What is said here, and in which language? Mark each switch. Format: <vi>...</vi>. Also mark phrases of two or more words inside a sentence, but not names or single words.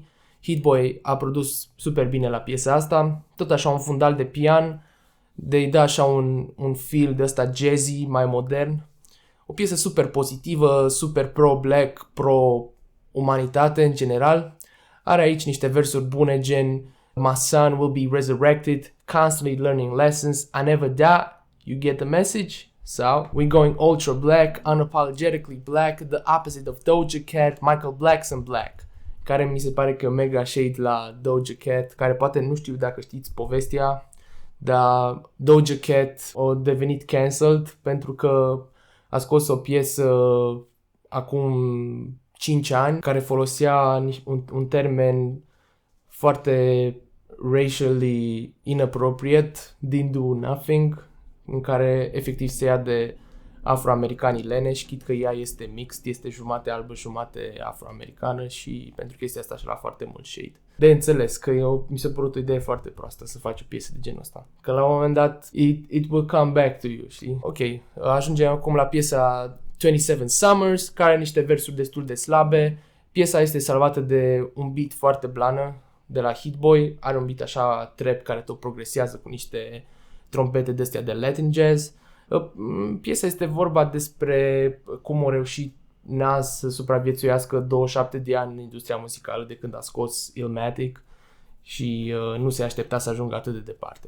<ro>Hit Boy a produs super bine la piesa asta, tot așa un fundal de pian, de-i dă așa un feel de ăsta jazzy, mai modern. O piesă super pozitivă, super pro-black, pro-umanitate în general. Are aici niște versuri bune gen</ro> <en>My son will be resurrected, constantly learning lessons, I never die, you get the message? So, we're going ultra black, unapologetically black, the opposite of Doja Cat, Michael Blackson black.</en> <ro>Care mi se pare că e mega shade la Doja Cat, care poate nu știu dacă știți povestea, dar Doja Cat a devenit cancelled pentru că a scos o piesă acum 5 ani care folosea un termen foarte</ro> <en>racially inappropriate</en> <ro>din Do Nothing, în care efectiv se ia de afroamericanii leneși, chit că ea este mixed, este jumate albă, jumate afroamericană și pentru chestia asta și-a luat foarte mult shade. De înțeles că mi s-a părut o idee foarte proastă să faci o piesă de genul ăsta. Că la un moment dat</ro> <en>it will come back to you,</en> <ro>știi? Ok, ajungem acum la piesa 27 Summers, care are niște versuri destul de slabe. Piesa este salvată de un beat foarte blană de la Hit Boy, are un beat așa trap care tot progresează cu niște trompete de-astea de</ro> <en>Latin jazz.</en> <ro>Piesa este vorba despre cum a reușit Nas să supraviețuiască 27 de ani în industria muzicală de când a scos Illmatic și nu se aștepta să ajungă atât de departe.</ro>